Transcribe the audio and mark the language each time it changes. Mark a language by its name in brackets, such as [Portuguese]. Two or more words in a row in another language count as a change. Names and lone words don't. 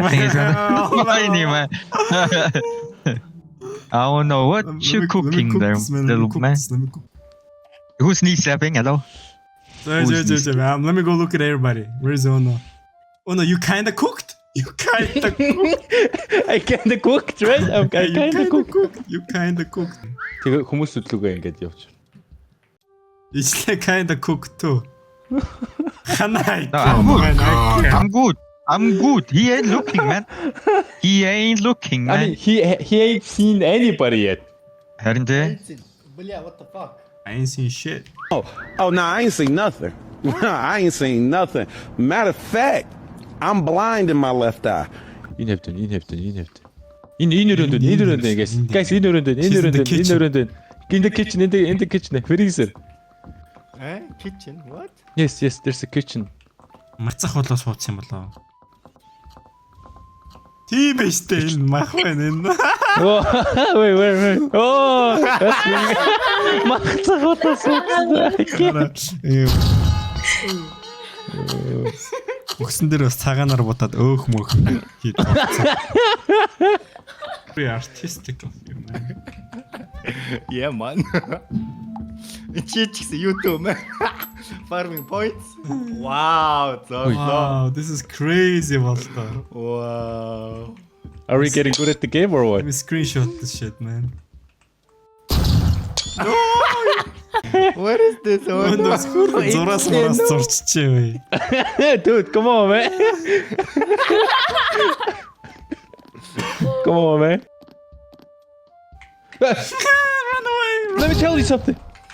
[English] I think he's gonna find you, man. I don't know what you cooking there, little man. Who's knee slapping? Hello? Let me go look at everybody. Where's Ono? Ono, you kinda cooked? You kinda cooked. I kinda cooked, right? I kinda cooked. You kinda cooked. [Mongolian] Тэгээ хүмүүс өдлөгөө ингэж явж. [English] It's like kinda cooked too. No, I'm good. He ain't looking, man. I mean, he ain't seen anybody yet. Herinde? but yeah, what the fuck? I ain't seen shit. Oh, no, I ain't seen nothing. I ain't seen nothing. Matter of fact, I'm blind in my left eye. [Mongolian] Энэ хөвдөн. Энэ өрөөнд guys. Энэ өрөөнд. [English] In the kitchen. Freezer. Eh? Kitchen? What? Yes, there's a kitchen. [Mongolian] Марцах болоо суудсан юм болоо. Тийм ээ штэ энэ мах байна энэ. [English] Oh, wait. Oh, that's me. [Mongolian] Марцах болоо суудсан. Өгсөн дээр бас цагаанаар будаад өөх мөх хийж болсон. [English] Very artistic of you, man. Yeah, man. Cheat YouTube, man. Farming points. Wow, so Wow, this is crazy, Valta. Wow. Are we getting good at the game or Let what? me screenshot this shit, man. What is this? Oh, No, skurwy, coraz mu raz coś ciły. Dude, come on, man. Come on, man. Run away! Let me tell you something.